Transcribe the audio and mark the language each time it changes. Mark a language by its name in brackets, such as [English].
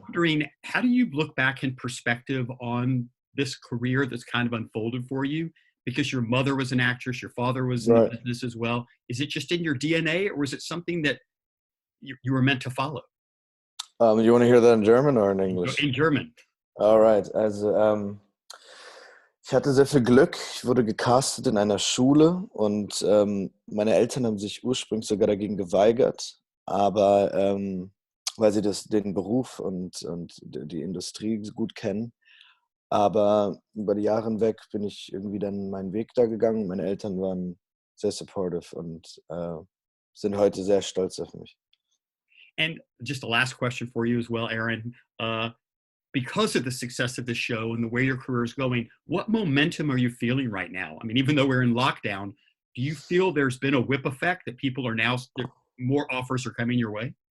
[English] wondering, how do you look back in perspective on this career that's kind of unfolded for you? Because your mother was an actress, your father was in the Right. business as well. Is it just in your DNA, or is it something that you were meant to follow? You want to hear that in German or in English? In German. [German] Alright, also ich hatte sehr viel Glück. Ich wurde gecastet in einer Schule, und meine Eltern haben sich ursprünglich sogar dagegen geweigert, aber weil sie den Beruf und die Industrie gut kennen. Aber über die Jahre hinweg bin ich irgendwie dann meinen Weg da gegangen. Meine Eltern waren sehr supportive und sind heute sehr stolz auf mich. [English] And just the last question for you as well, Aaron. because of the success of the show and the way your career is going, what momentum are you feeling right now? I mean, even though we're in lockdown, do you feel there's been a whip effect that people are now, more offers are coming your way?